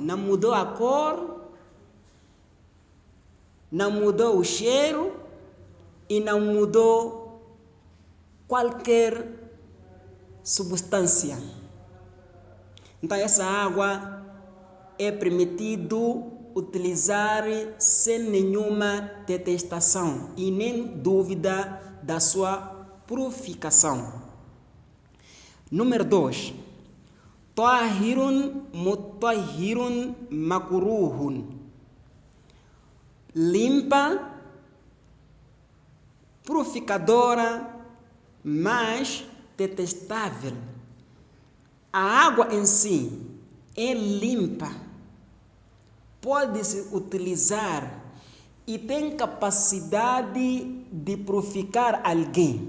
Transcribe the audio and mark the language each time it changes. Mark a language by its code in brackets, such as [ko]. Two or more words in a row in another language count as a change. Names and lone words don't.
[pt] Não mudou a cor, não mudou o cheiro e não mudou qualquer substância. Então, essa água é permitido utilizar sem nenhuma detestação e nem dúvida da sua purificação. Número 2. [ar] طاهر مطهر مكروه. [pt] Limpa, purificadora, mas detestável. A água em si é limpa, pode-se utilizar e tem capacidade de purificar alguém.